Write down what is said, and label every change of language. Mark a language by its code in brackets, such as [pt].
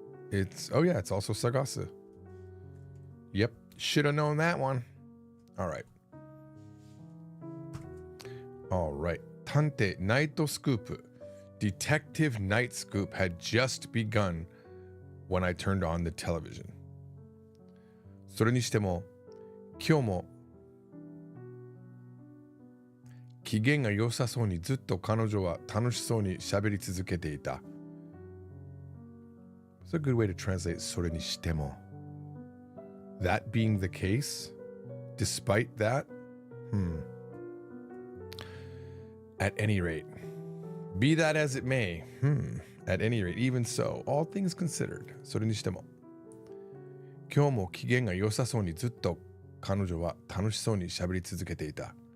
[en] It's also sagasu. Yep, should have known that one. All right. Tante Night Scoop. Detective Night Scoop had just begun when I turned on the television. [ja] それにしても、今日も機嫌が良さそうにずっと彼女は楽しそうに喋り続けていた。 [en] It's a good way to translate それにしても。 That being the case, despite that, at any rate, be that as it may, at any rate, even so, all things considered, [ja] それにしても、今日も機嫌が良さそうにずっと彼女は楽しそうに喋り続けていた。